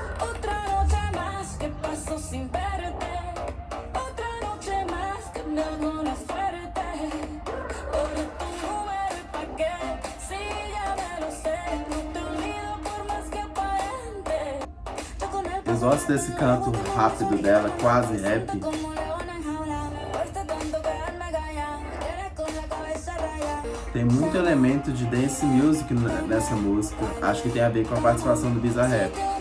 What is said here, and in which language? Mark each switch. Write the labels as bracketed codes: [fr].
[es] Otra noche más que paso sin verte. Otra noche más que me hago la suerte. Borré tu número y pa' qué, si ya me lo sé. No te olvido por más que aparente. Yo con el [pt] Eu gosto desse canto rápido dela, quase rap. [es] como leona en jaula. Me cuesta tanto quedarme callada. Tienes con la cabeza rayada. [pt] Tem muito elemento de dance music nessa música. Acho que tem a ver com a participação do Bizarrap.